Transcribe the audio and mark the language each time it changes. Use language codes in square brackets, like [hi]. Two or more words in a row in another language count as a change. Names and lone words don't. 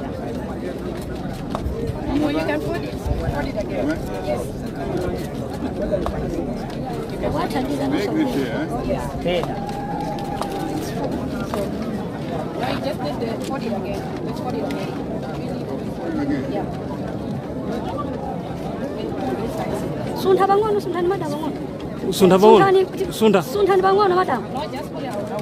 [en] Well, you can put it again. Yes. I just did the 40 again. Let's 40 again. Yeah. Sunda bangono, sunda mada bangono. Sunda bangono. Sunda. Sunda bangono, madam. No, just put it out.